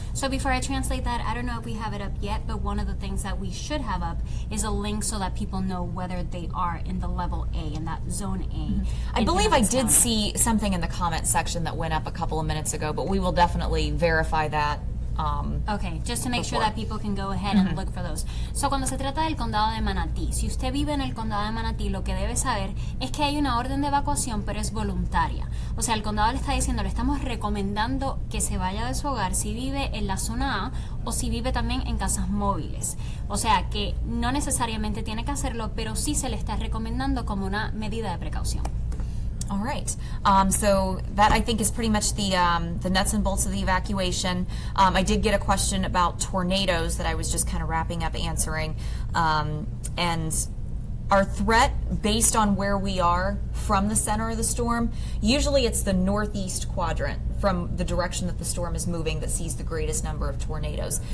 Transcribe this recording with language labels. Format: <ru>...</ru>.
<en>So before I translate that, I don't know if we have it up yet, but one of the things that we should have up is a link so that people know whether they are in the level A, in that zone A. I believe I did see something in the comment section that went up a couple of minutes ago, but we will definitely verify that. Okay, just to make sure that people can go ahead and look for those.</en> <es>So, cuando se trata del condado de Manatí, si usted vive en el condado de Manatí, lo que debe saber es que hay una orden de evacuación, pero es voluntaria. O sea, el condado le está diciendo, le estamos recomendando que se vaya de su hogar si vive en la zona A o si vive también en casas móviles. O sea, que no necesariamente tiene que hacerlo, pero sí se le está recomendando como una medida de precaución.</es> <en>All right. So that I think is pretty much the nuts and bolts of the evacuation. I did get a question about tornadoes that I was just kind of wrapping up answering. And our threat, based on where we are from the center of the storm, usually it's the northeast quadrant from the direction that the storm is moving that sees the greatest number of tornadoes.</en>